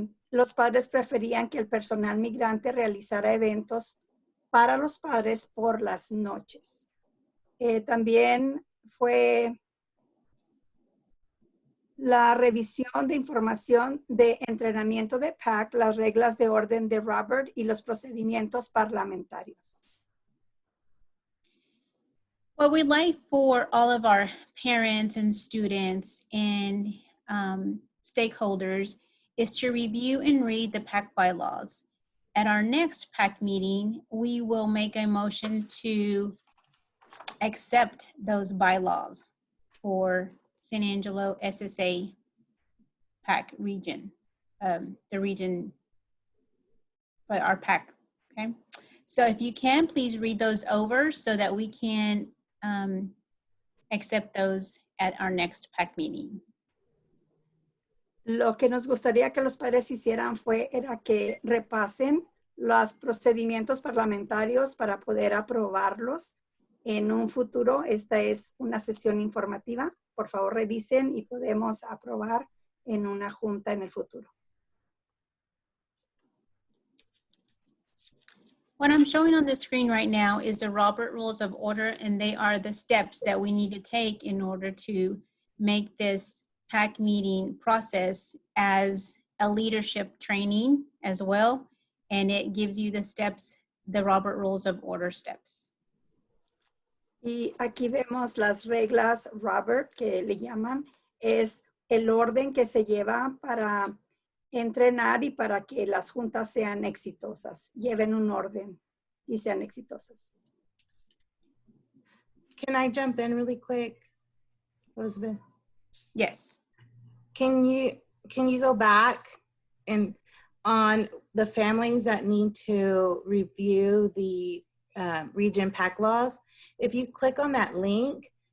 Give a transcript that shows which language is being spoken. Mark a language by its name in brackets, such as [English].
[Spanish] Los padres preferían que el personal migrante realizara eventos para los padres por las noches. También fue la revisión de información de entrenamiento de PAC, las reglas de orden de Robert y los procedimientos parlamentarios. [English] What we'd like for all of our parents and students and stakeholders is to review and read the PAC bylaws. At our next PAC meeting, we will make a motion to accept those bylaws for San Angelo SSA PAC region, the region for our PAC, okay? So if you can, please read those over so that we can accept those at our next PAC meeting. [Spanish] Lo que nos gustaría que los padres hicieran era que repasen los procedimientos parlamentarios para poder aprobarlos en un futuro. Esta es una sesión informativa. Por favor, revisen y podemos aprobar en una junta en el futuro. [English] What I'm showing on the screen right now is the Robert Rules of Order, and they are the steps that we need to take in order to make this PAC meeting process as a leadership training as well. And it gives you the steps, the Robert Rules of Order steps. [Spanish] Y aquí vemos las reglas Robert, que le llaman, es el orden que se lleva para entrenar y para que las juntas sean exitosas, lleven un orden y sean exitosas. [English] Can I jump in really quick, Elizabeth? Yes. Can you go back and on the families that need to review the region PAC laws? If you click on that link,